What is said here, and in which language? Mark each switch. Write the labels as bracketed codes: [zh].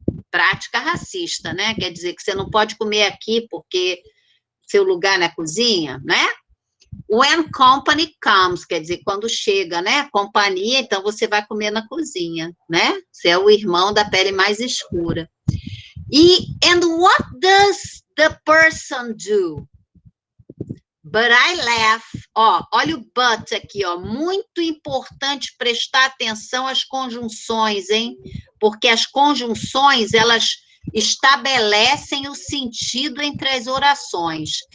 [pt] Prática racista, né? Quer dizer que você não pode comer aqui porque seu lugar é na cozinha, né? [en] When company comes, [pt] quer dizer, quando chega, né? Companhia, então você vai comer na cozinha, né? Você é o irmão da pele mais escura. [en] And what does the person do? But I laugh. [pt] Ó, olha o but aqui, ó. Muito importante prestar atenção às conjunções, hein? Porque as conjunções, elas estabelecem o sentido entre as orações.